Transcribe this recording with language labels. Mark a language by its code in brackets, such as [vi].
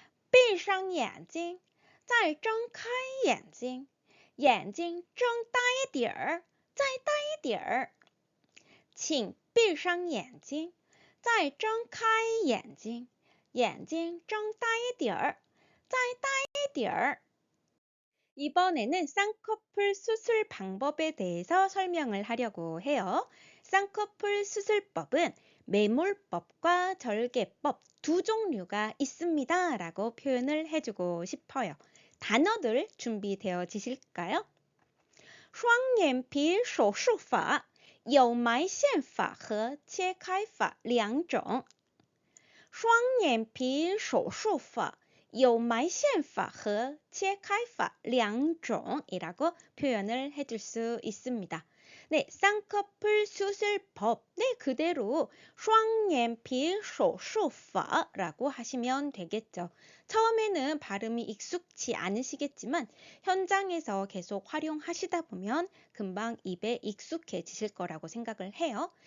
[zh] 闭上眼睛再睁开眼睛眼睛睁大一点儿再大一点儿请闭上眼睛再睁开眼睛眼睛睁大一点儿再大一点儿 [ko] 이번에는 쌍꺼풀 수술 방법에 대해서 설명을 하려고 해요. 쌍꺼풀 수술법은 매몰법과 절개법 두 종류가 있습니다. 라고 표현을 해주고 싶어요. 단어들 준비되어지실까요? 双眼皮手术法 [zh] 有埋线法和切开法两种。双眼皮手术法有埋线法和切开法两种이라고 [ko] 표현을 해줄 수 있습니다. 네, 쌍꺼풀 수술법. 네, 그대로 双眼皮手术法라고 하시면 되겠죠. 처음에는 발음이 익숙치 않으시겠지만 현장에서 계속 활용하시다 보면 금방 입에 익숙해지실 거라고 생각을 해요.